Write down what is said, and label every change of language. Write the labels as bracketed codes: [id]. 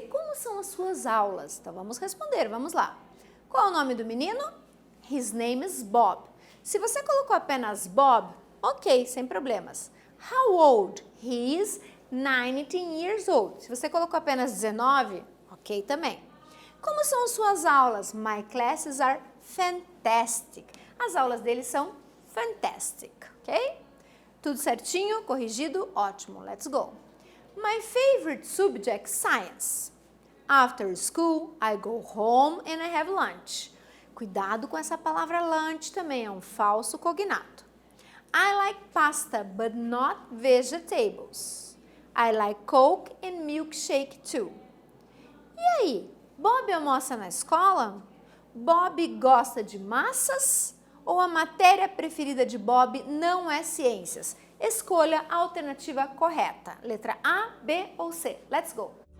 [pt] Como são as suas aulas? Então vamos responder. Vamos lá. Qual é o nome do menino? [en] His name is Bob. [pt] Se você colocou apenas Bob, ok, sem problemas. [en] How old? He is 19 years old. [pt] Se você colocou apenas 19, ok também. Como são suas aulas? [en] My classes are fantastic. [pt] As aulas dele são fantastic, ok? Tudo certinho, corrigido, ótimo, [en] let's go. My favorite subject, science. After school, I go home and I have lunch. [pt] Cuidado com essa palavra lunch também, é um falso cognato. [en] I like pasta, but not vegetables. I like Coke and milkshake too. [pt] E aí, Bob almoça na escola? Bob gosta de massas? Ou a matéria preferida de Bob não é ciências? Escolha a alternativa correta. Letra A, B ou C. [en] Let's go!